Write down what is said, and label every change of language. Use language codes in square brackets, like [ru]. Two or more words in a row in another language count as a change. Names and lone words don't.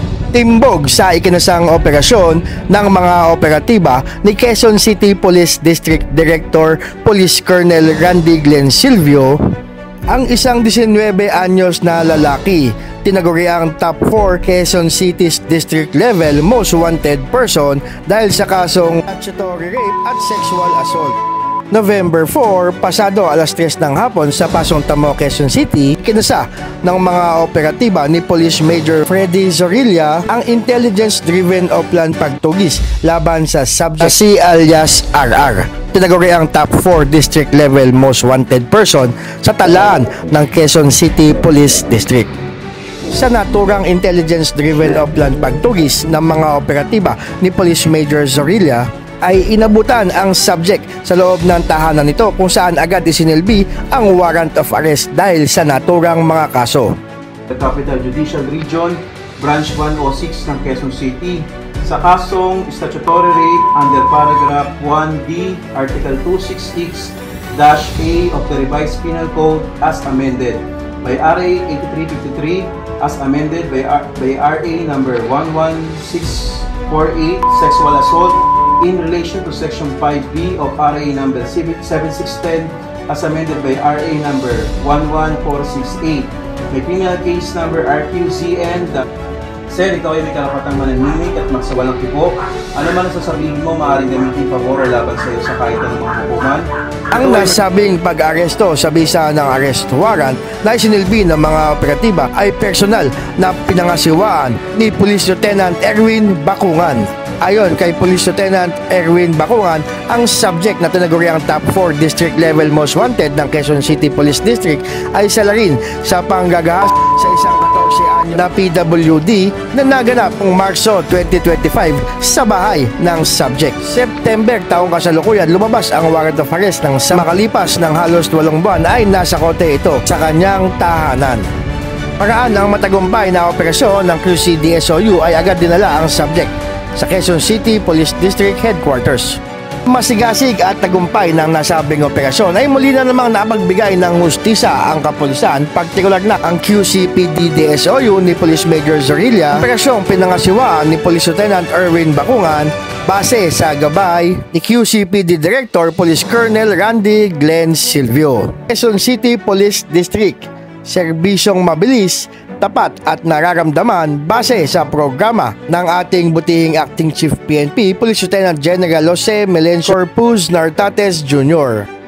[tl] Timbog sa ikinasang operasyon ng mga operatiba ni Quezon City Police District Director Police Colonel Randy Glenn Silvio ang isang 19 anyos na lalaki, tinaguriang [en] top 4 Quezon City's district level most wanted person [tl] dahil sa kasong [en] statutory rape [tl] at [en] sexual assault. [tl] November 4, pasado alas 3 ng hapon sa Pasong Tamo, Quezon City, kinasa ng mga operatiba ni Police Major Freddy Zorilla ang intelligence-driven Oplan pagtugis laban sa subject si alias RR. Tinaguri ang [en] top 4 district level most wanted person [tl] sa talaan ng Quezon City Police District. Sa naturang intelligence-driven Oplan pagtugis ng mga operatiba ni Police Major Zorilla, ay inabutan ang subject sa loob ng tahanan nito kung saan agad isinilbi ang [en] warrant of arrest [tl] dahil sa naturang mga kaso. [en] The Capital Judicial Region, Branch 106 [tl] ng Quezon City, sa kasong [en] statutory rape under paragraph 1D, Article 266-A of the Revised Penal Code as amended by RA 8353 as amended by RA number 11648, sexual assault in relation to Section 5B of RA number 7610 as amended by RA number 11468. [tl] May [en] criminal case number [tl] RQZN. Sir, ikaw ay may karapatang mananimik at magsawalang tipo. Ano man ang sasabihin mo, maaaring gamitin pabor laban sa iyo sa kahit anong mga hukuman. Ang nasabing pag-aresto sa bisa ng [en] arrest warrant [tl] na isinilbi ng mga operatiba ay personal na pinangasiwaan ni Police Lieutenant Erwin Bakungan. Ayon kay Police Lieutenant Erwin Bakungan, ang subject na tinaguriang [en] top 4 district level most wanted [tl] ng Quezon City Police District ay salarin sa panggagahas sa isang 14 anyo na PWD na naganap noong Marso 2025 sa bahay ng subject. September taong kasalukuyan, lumabas ang [en] warrant of arrest [tl] ng makalipas ng halos 8 buwan ay nasa kote ito sa kanyang tahanan. Paraan ng matagumpay na operasyon ng QCDSOU ay agad dinala ang subject sa Quezon City Police District Headquarters. Masigasig at tagumpay ng nasabing operasyon ay muli na namang napagbigay ng hustisya ang kapulisan, partikular na ang QCPD-DSOU ni Police Major Zorilla, operasyong pinangasiwaan ni Police Lieutenant Erwin Bakungan base sa gabay ni QCPD Director Police Colonel Randy Glenn Silvio. Quezon City Police District, serbisyong mabilis, tapat at nararamdaman base sa programa ng ating butihing Acting Chief PNP, Police Lieutenant General Jose Melencio Corpus Nartates Jr.